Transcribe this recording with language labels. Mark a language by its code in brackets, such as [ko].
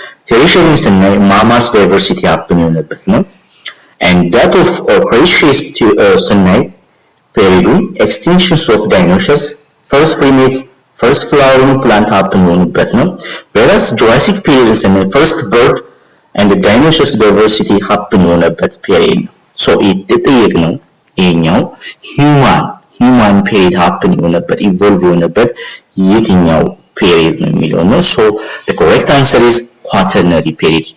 [en] Tertiary [am] ስናይ [en] mammals diversity happen [am] የሆነበት ነው. [en] And that of Cretaceous ስናይ period extinctions of dinosaurs, first primates, first flowering plant happen [am] የሆኑበት ነው. [en] Whereas Jurassic period [am] ስናይ [en] first bird and the dinosaurs diversity happen [am] የሆነበት period ነው. So የተጠየቅነው ይሄኛው [en] human period happen [am] የሆነበት evolve የሆነበት የትኛው period ነው የሚለው ነው. [en] So the correct answer is quaternary period.